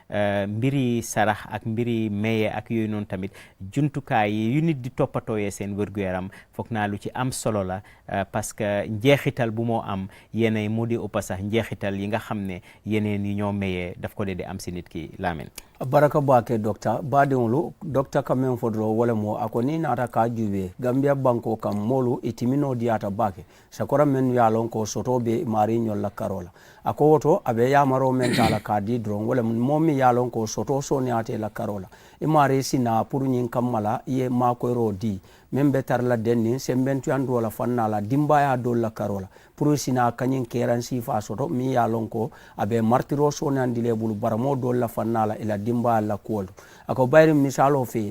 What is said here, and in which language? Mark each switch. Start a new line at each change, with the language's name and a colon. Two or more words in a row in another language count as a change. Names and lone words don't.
Wolof: mbiri sarax ak mbiri maye ak yooyu noonu tamit jumtukaay yi yu nit di toppatooyee seen wér-gu-yaram foog naa lu ci am solo la parce que njeexital bu moo am yeneen mu di ëppa sax njeexital yi nga xam ne yeneen yi ñoo mayee daf ko dee di am si nit ki Lamin
Mandingo: baraka bake docteur baadiŋolu docteur ka meŋ fo doro wo le mo a ko niŋ naata ka juube Gambia banko kam moolu itimino diyaata baake sakora meŋ ye a loŋ ko soto be maari ñol la karo la a ko woto a be yamaro meŋ taa la ka di doroŋ wo le moo miŋ ye a loŋ ko soto sooneyaate la karo la i maari sina pour ñiŋ kamma la i ye maakoyiroo di meŋ be tara la denniŋ sembentuyanduwo la fanna la dimbaya doolu la karo la pour sina kañiŋ keeraŋ siifa soto miŋ ye a loŋ ko a be martiro sooneyandi le bulu baramoo doolu la fanna la ila dimbaya la kuwolu ako bayri misalo fe